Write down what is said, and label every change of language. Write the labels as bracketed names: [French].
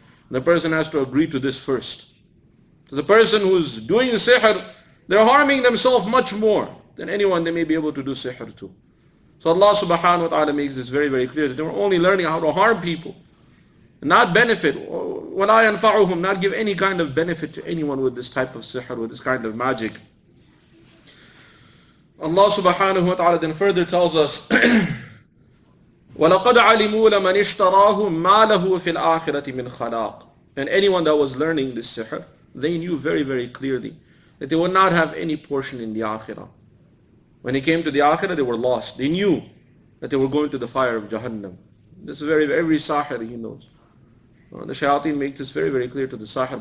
[English] The person has to agree to this first. So the person who's doing sihr, they're harming themselves much more than anyone they may be able to do sihr to. So Allah subhanahu wa ta'ala makes this very, very clear that they were only learning how to harm people, not benefit, وَلَا يَنْفَعُهُمْ, not give any kind of benefit to anyone with this type of sihr, with this kind of magic. Allah subhanahu wa ta'ala then further tells us, [Arabic] وَلَقَدْ عَلِمُوا لَمَنِ اشْتَرَاهُ مَا لَهُ فِي الْآخِرَةِ مِنْ خَلَاقٍ. [English] And anyone that was learning this sihr, they knew very, very clearly that they would not have any portion in the akhirah. When it came to the akhirah, they were lost. They knew that they were going to the fire of Jahannam. This is every sahir, he knows. The shayateen makes this very, very clear to the sahir.